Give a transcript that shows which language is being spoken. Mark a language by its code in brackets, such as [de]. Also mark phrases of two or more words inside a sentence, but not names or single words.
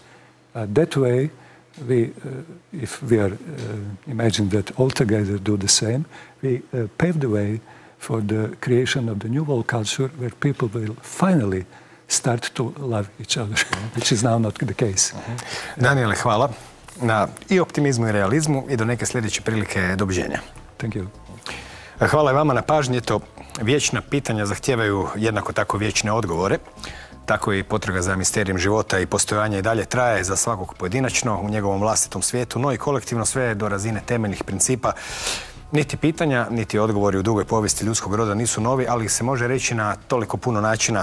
[en] That way, if we are imagine that all together do the same, we pave the way for the creation of the new world culture where people will finally start to love each other, which is now not the case. [hr] Daniele, hvala na i optimizmu i realizmu i do neke sljedeće prilike doviđenja. [en] Thank you. [hr] Hvala i vama na pažnji. Eto, vječna pitanja zahtijevaju jednako tako vječne odgovore. Tako i potraga za misterijem života i postojanja i dalje traje za svakog pojedinačno u njegovom vlastitom svijetu, no i kolektivno sve do razine temeljnih principa Niti pitanja, niti odgovori u dugoj povijesti ljudskog roda nisu novi, ali ih se može reći na toliko puno načina.